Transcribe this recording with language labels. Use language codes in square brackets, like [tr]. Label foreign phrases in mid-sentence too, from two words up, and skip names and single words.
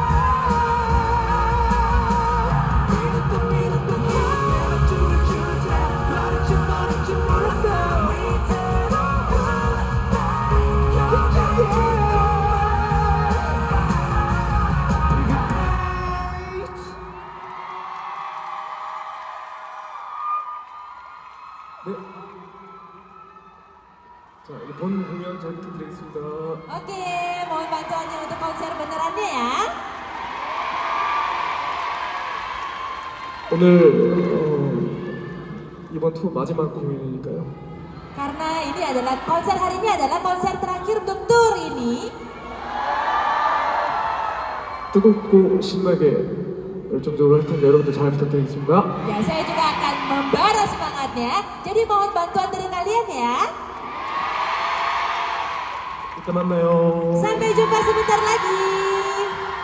[ko] 믿었던 내가 죽을 줄 버릴지 몰랐어 네. 자, 이제 본 공연 잘 부탁드리겠습니다. [id] Oke, mohon bantuannya untuk konser benerannya ya. [ko] 오늘 이번 투어 마지막 공연이니까요. [id] Karena ini adalah konser hari ini adalah konser terakhir untuk tour ini. [ko] 뜨겁고 신나게 열정적으로 할 텐데 여러분들 잘 부탁드리겠습니다. [id] Ya, saya juga akan membara semangatnya. Jadi mohon bantuan dari kalian ya. [ko] 이따 만나요. [id] Sampai jumpa sebentar lagi.